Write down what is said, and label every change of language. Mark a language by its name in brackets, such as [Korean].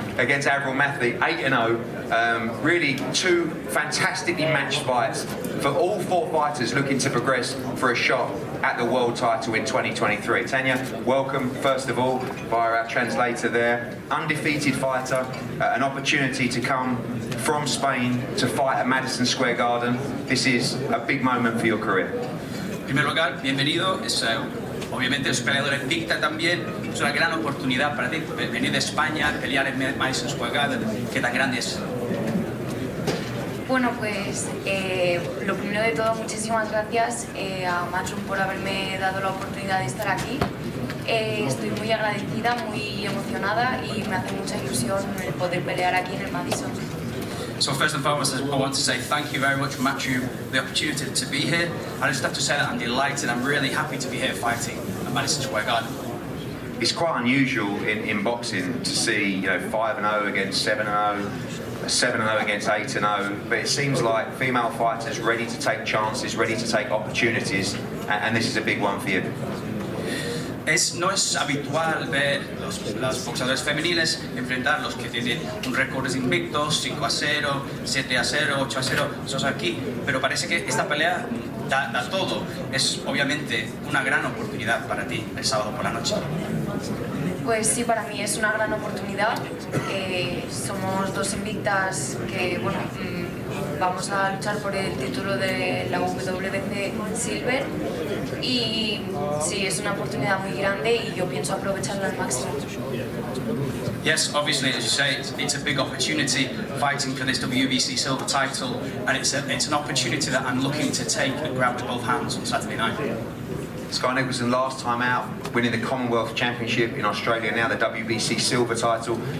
[English] Against Avril Mathley, 8-0. Really 2 fantastically matched fights for all 4 fighters looking to progress for a shot at the world title in 2023. Tanya, welcome first of all via our translator there. Undefeated fighter, an opportunity to come from Spain to fight at Madison Square Garden. This is a big moment for your career. [Spanish] En primer lugar, bienvenido. Obviamente es peleador invicta también. Es una gran oportunidad para ti venir de España, pelear en Madison Square Garden. ¿Qué tan grande es? Bueno, pues lo primero de todo, muchísimas gracias a Matchroom por haberme dado la oportunidad de estar aquí. Estoy muy agradecida, muy emocionada y me hace mucha ilusión el poder pelear aquí en el Madison. [English] So first and foremost, I want to say thank you very much, Matchroom, for the opportunity to be here. I just have to say that I'm delighted. I'm really happy to be here fighting at Madison Square Garden. It's quite unusual in boxing to see, you know, 5-0 against 7-0, 7-0 against 8-0, but it seems like female fighters ready to take chances, ready to take opportunities, and this is a big one for you. [Spanish] No es habitual ver los boxeadores femeniles enfrentar los que tienen un récord invicto, 5-0, 7-0, 8-0, esos aquí, pero parece que esta pelea da todo. Es obviamente una gran oportunidad para ti el sábado por la noche. Pues sí, para mí es una gran oportunidad. Somos 2 invictas que, bueno, vamos a luchar por el título de la WBC Silver y sí, es una oportunidad muy grande y yo pienso aprovecharla al máximo. [English] Yes, obviously, as you say, it's a big opportunity fighting for this WBC silver title, and it's an opportunity that I'm looking to take and grab with both hands on Saturday night. Sky Nicholson last time out, winning the Commonwealth Championship in Australia, now the WBC silver title.